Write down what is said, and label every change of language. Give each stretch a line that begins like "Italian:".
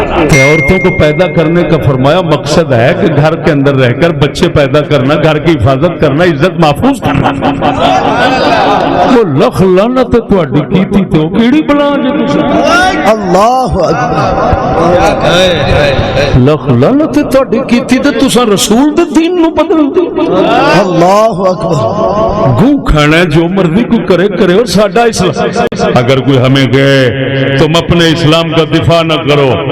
Urdu: کہ عورتوں کو پیدا کرنے کا فرمایا مقصد ہے کہ گھر کے اندر رہ کر بچے پیدا کرنا، گھر کی حفاظت کرنا، عزت محفوظ کرنا۔
Punjabi: لکھ لعنت تہاڈی کیتی تے او کیڑی بلا جے تسی؟
Arabic: اللہ اکبر،
Punjabi: لکھ لعنت تہاڈی کیتی تے تساں رسول دے دین نو بدل دو۔
Arabic: اللہ اکبر،
Urdu: گوں کھانا جو مرضی کو کرے کرے، اور ساڈا اسلام۔ اگر کوئی ہمیں کہے تم اپنے اسلام کا دفاع نہ کرو،